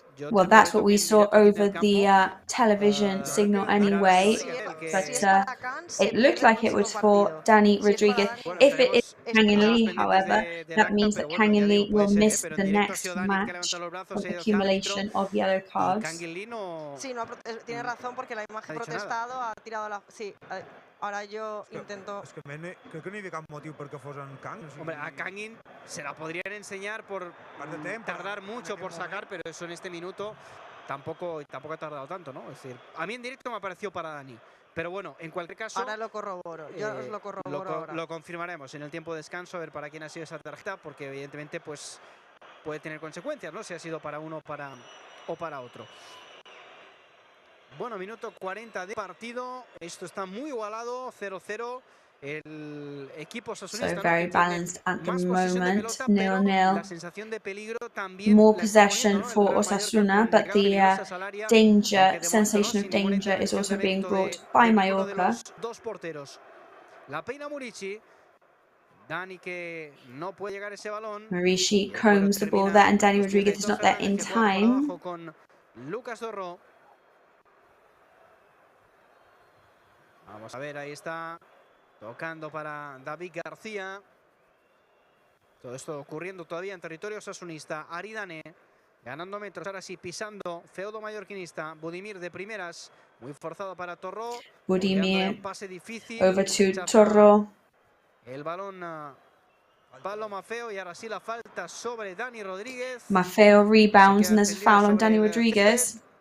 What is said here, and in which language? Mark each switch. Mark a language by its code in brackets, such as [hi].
[en] Well, that's what we saw over the television signal anyway, but it looked like it was for Danny Rodriguez. If it is Kangin Lee, however, that means that Kangin Lee will miss the next match on accumulation of yellow cards. [es] Sí, no, tiene razón porque la imagen protestado ha tirado la... Sí, ahora yo intento... Es que creo que [ca] no hi havia cap motiu perquè fos en Kang. [es] Hombre, a Kangin se la podrían enseñar por tardar mucho por sacar, pero eso en este minuto tampoco ha tardado tanto, ¿no? Es decir, a mí en directo me ha parecido para Dani. Pero bueno, en cualquier caso... Ahora lo corroboro, yo os lo corroboro ahora. Lo confirmaremos en el tiempo de descanso, a ver para quién ha sido esa tarjeta, porque evidentemente pues puede tener consecuencias, ¿no? Si ha sido para uno o para otro. Bueno, minuto 40 de partido. Esto está muy igualado, 0-0. El equipo osasunista, [en] so very balanced at the moment, 0-0. [es] La sensación de peligro también. [en] More possession for Osasuna, but the sensation of danger is also being brought by Mallorca. [es] Dos porteros. La peina Murici. Dani que no puede llegar ese balón. [en] Murici combs the ball there, and Danny Rodriguez is not there in time. [es] Con Lucas Dorro. Vamos a ver, ahí está, tocando para David García. Todo esto ocurriendo todavía en territorio osasunista. Aridane, ganando metros, ahora sí, pisando, feudo mallorquinista, Budimir de primeras, muy forzado para Torró, Budimir un pase difícil, [en] over to [es] rechaza Torró. el balón Pablo Maffeo y ahora sí la falta sobre Dani Rodríguez. [en] Maffeo rebounds and there's a foul on Dani Rodríguez.